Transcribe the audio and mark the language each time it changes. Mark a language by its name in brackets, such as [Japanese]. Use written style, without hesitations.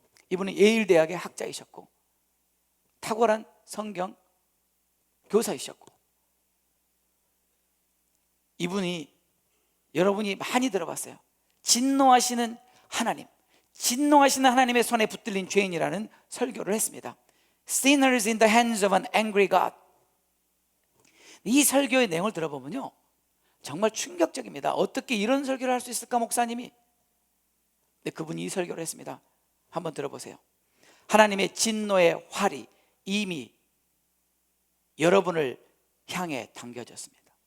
[Korean] 이분은 예일 대학의 학자이셨고 탁월한 성경 교사이셨고, 이분이 여러분이 많이 들어봤어요. 진노하시는 하나님, 진노하시는 하나님의 손에 붙들린 죄인이라는 설교를 했습니다. [English] Sinners in the hands of an angry God. [Korean] 이 설교의 내용을 들어보면요, 정말 충격적입니다. 어떻게 이런 설교를 할 수 있을까, 목사님이? 근데 그분이 이 설교를 했습니다. 한번 들어보세요. 하나님의 진노의 활이 이미 여러분을 향해 당겨졌습니다.